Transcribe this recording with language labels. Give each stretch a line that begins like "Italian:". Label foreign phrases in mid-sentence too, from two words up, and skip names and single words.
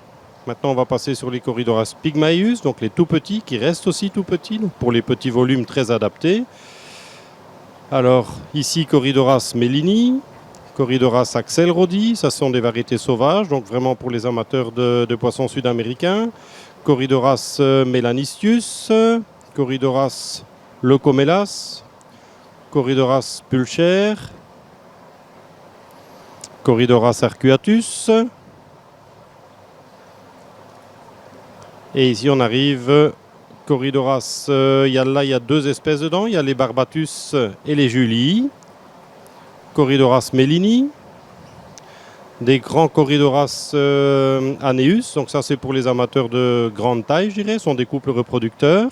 French: Maintenant, on va passer sur les corridoras Pygmaeus, donc les tout petits, qui restent aussi tout petits, donc pour les petits volumes très adaptés. Alors, ici, corridoras Mellini, corridoras Axelrodi, ça sont des variétés sauvages, donc vraiment pour les amateurs de poissons sud-américains. Corridoras melanistius, Corridoras leucomelas, Corridoras pulcher, Corridoras arcuatus. Et ici on arrive, Corridoras, il y a deux espèces dedans, il y a les barbatus et les julii, Corridoras mellini, des grands corridoras aneus, donc ça c'est pour les amateurs de grande taille, je dirais, sont des couples reproducteurs.